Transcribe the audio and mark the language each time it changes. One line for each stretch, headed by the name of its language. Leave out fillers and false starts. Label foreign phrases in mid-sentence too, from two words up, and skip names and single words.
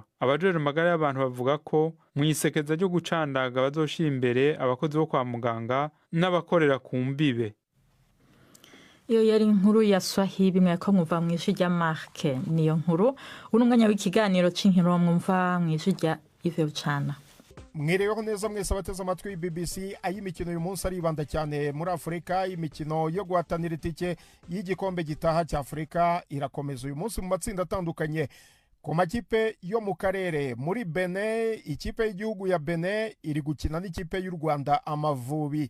Rundi: Abajeje amagara y'abantu bavuga ko mu isekeza ryo gucandaga bazoshira imbere abakozi bo kwa muganga n'abakorera ku mbibe. Iyo yari inkuru ya Swahili mweko mwumva mwijwi rya Mark niyo nkuru. Uno mwanya w'ikiganiro c'inkino mwumva mwijwi rya Yves Bucana. Mwireho neza mwese abateze amatwi BBC ay'imikino uyu munsi aribanda cyane muri Afrika.
Kinyarwanda: Imikino yo guhatanira itike y'igikombe gitaha cya Afrika irakomeza uyu munsi mu matsinda atandukanye. Ku makipe yo mu karere muri Benin, ikipe y'igihugu ya Benin iri gukina n'ikipe y'u Rwanda Amavubi.